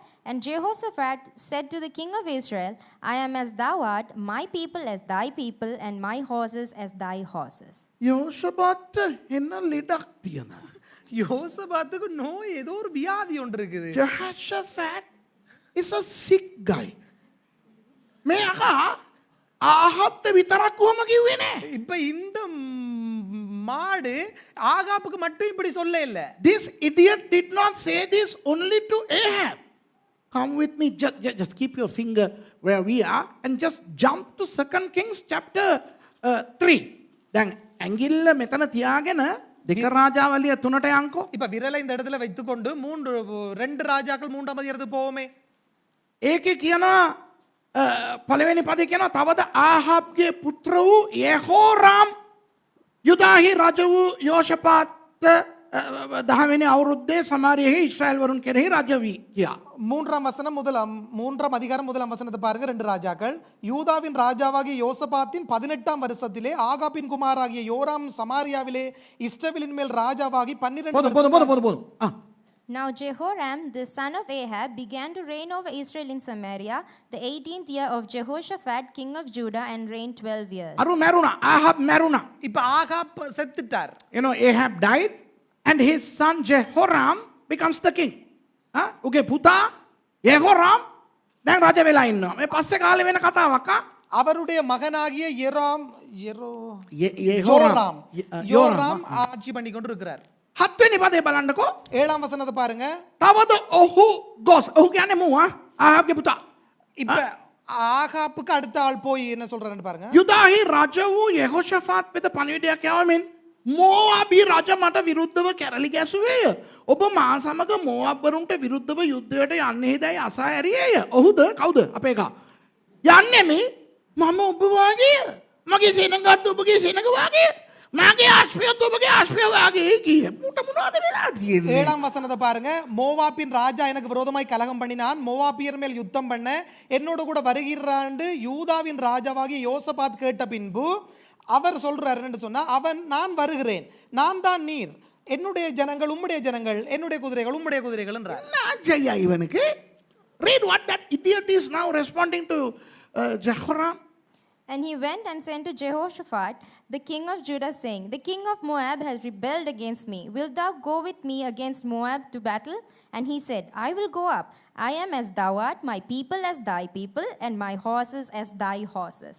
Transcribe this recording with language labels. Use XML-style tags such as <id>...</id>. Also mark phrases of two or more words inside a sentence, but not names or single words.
<en>And Jehoshaphat said to the king of Israel, I am as thou art, my people as thy people, and my horses as thy horses.</en> <si>යෝෂාෆාට්ට එන්න ලෙඩක් තියෙනවා.</si> <ta>யோசபாத்துக்கு நோய், ஏதோ ஒரு வியாதி ஒன்று இருக்குது.</ta> <en>Jehoshaphat is a sick guy.</en> <si>මේ අකා ආහත්ත විතරක් කොහොම කිව්වේ නෑ.</si> <ta>இப்ப இந்த மாடு ஆகாப்புக்கு மட்டும் இப்படி சொல்ல இல்ல.</ta> <en>This idiot did not say this only to Ahab. Come with me, just keep your finger where we are and just jump to 2 Kings chapter 3.</en> <si>දැන් ඇඟිල්ල මෙතන තියාගෙන දෙක රාජාවලිය 3ට යන්කෝ.</si> <ta>இப்ப விரலை இந்த இடத்துல வைத்துக்கொண்டு 2 ராஜாக்கள் 3ஆம் அதிகாரத்துக்கு போவோமே.</ta> <si>ඒකේ කියනවා පළවෙනි පදේ කියනවා තවද ආහාබ්ගේ පුත්‍ර වූ යෙහෝරාම් යුදාහි රජ වූ යෝෂපාත් 10වෙනි අවුරුද්දේ සමාරියෙහි ඉස්රායල් වරුන් කෙරෙහි රජ වී කියා.</si> <ta>3ஆம் அதிகாரம் 1ஆம் வசனத்தை பாருங்க. 2 ராஜாக்கள். யூதாவின் ராஜாவாகிய யோசபாத்தின் 18ஆம் வருஷத்திலே ஆகாபின் குமாராகிய யோராம் சமாரியாவிலே இஸ்ரவேலின் மேல் ராஜாவாகி 12</ta> <en>Now Jehoram, the son of Ahab, began to reign over Israel in Samaria, the 18th year of Jehoshaphat, king of Judah, and reigned 12 years.</en> <si>අරු මැරුණා. ආහාබ් මැරුණා.</si> <ta>இப்ப ஆகாப் செத்துட்டார்.</ta> <en>You know, Ahab died and his son Jehoram becomes the king.</en> <si>උගේ පුතා යෙහෝරාම් දැන් රජ වෙලා ඉන්නවා. මේ පස්සේ කාලේ වෙන කතාවක්.</si> <ta>அவருடைய மகனாகிய யோராம் ஆட்சி பண்ணி கொண்டு இருக்கிறார்.</ta> <si>7වෙනි පදේ බලන්නකෝ.</si> <ta>7ஆம் வசனத்தை பாருங்க.</ta> <si>තවද ඔහු ගොස්. ඔහු කියන්නේ මූ ආහාබ්ගේ පුතා.</si> <ta>இப்ப ஆகாப்புக்கு அடுத்த ஆள் போய் என்ன சொல்றாருன்னு பாருங்க.</ta> <si>යුදාහි රජ වූ යෙහෝෂාෆාත් වෙත පණිවිඩයක් යවමින් මෝවාබී රජ මට විරුද්ධව කැරලි ගැසුවේය. ඔබ මා සමග මෝවාබ්වරුන්ට විරුද්ධව යුද්ධයට යන්නේදැයි අසා ඇරියේය. ඔහුද කවුද අපේ එකා? යන්නෙමි මම ඔබ වාගේ මගේ සේනගත් ඔබගේ සේනග වාගේ මගේ ආශ්‍රයත් ඔබගේ ආශ්‍රය වාගේ කිය. මුට මොනවද වෙලා තියෙන්නේ?</si> <ta>7ஆம் வசனத்தை பாருங்க. மோவாபின் ராஜா எனக்கு விரோதமாய் கலகம் பண்ணினான், மோவாபியர் மேல் யுத்தம் பண்ண என்னோட கூட வருகிறாண்டு யூதாவின் ராஜாவாகிய யோசபாத் கேட்ட பின்பு அவர் சொல்றாருன்னு சொன்னா, அவன் நான் வருகிறேன், நான் தான் நீர், என்னுடைய ஜனங்கள் உம்முடைய ஜனங்கள், என்னுடைய குதிரைகள் உம்முடைய குதிரைகள் என்றார். நாஜையா இவனுக்கு.</ta> <en>Read what that idiot is now responding to Jehoram. And he went and sent to Jehoshaphat, the king of Judah, saying, The king of Moab has rebelled against me. Wilt thou go with me against Moab to battle? And he said, I will go up. I am as thou art, my people as thy people, and my horses as thy horses.</en>